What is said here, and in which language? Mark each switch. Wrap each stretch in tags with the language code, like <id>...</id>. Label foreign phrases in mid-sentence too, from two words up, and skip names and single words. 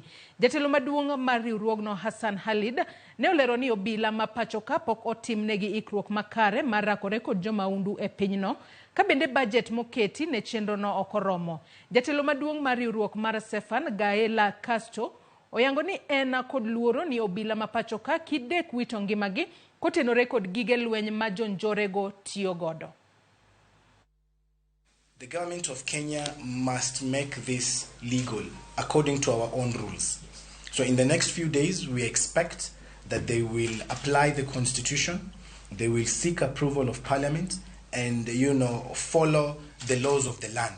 <luo>Jatelo maduong' mar riwruogno Hassan Halid ne olero ni obila ma pachoka pok otimnegi ikruok makare mar rakore kod jomaundu e pinyno, ka bende budget moketi ne chenrono ok oromo. Jatelo maduong' mar riwruok mar Sefan Gaela Castro oyango ni en kod luoro ni obila ma pachoka kidek wito ngimagi kotenore kod gige lweny ma jonjorego tiyo godo.</luo> <en>The government of Kenya must make this legal according to our own rules. So in the next few days, we expect that they will apply the constitution, they will seek approval of parliament, and, follow the laws of the land.</en>